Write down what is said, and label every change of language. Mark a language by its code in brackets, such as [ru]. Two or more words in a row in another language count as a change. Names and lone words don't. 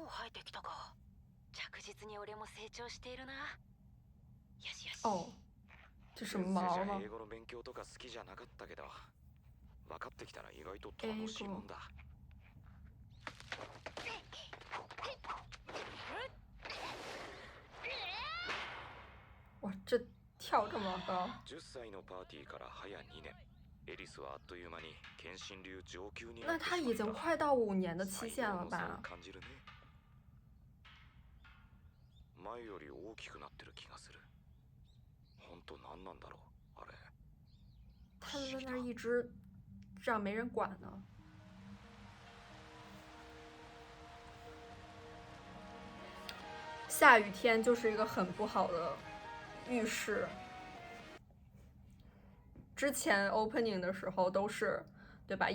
[ja] えてきたか。着実に俺も成長しているな。よしよし。 [zh] 哦，这什么毛吗？ [ja] 英語の勉強とか好きじゃなかったけど、分かってきたら意外と楽しいもんだ。 [zh] 哇，这跳这么高！ [ja] 10 歳のパーティーから早2年。エリスはあっという間に剣心流上級にな [zh] 那他已经快到5年的期限了吧？ [ja] 感じるね。前より大きくなってる気がする。本当何なんだろうあれ。 [zh] 他在那儿一直这样没人管呢。下雨天就是一个很不好的预示。之前 opening 的时候都是，对吧？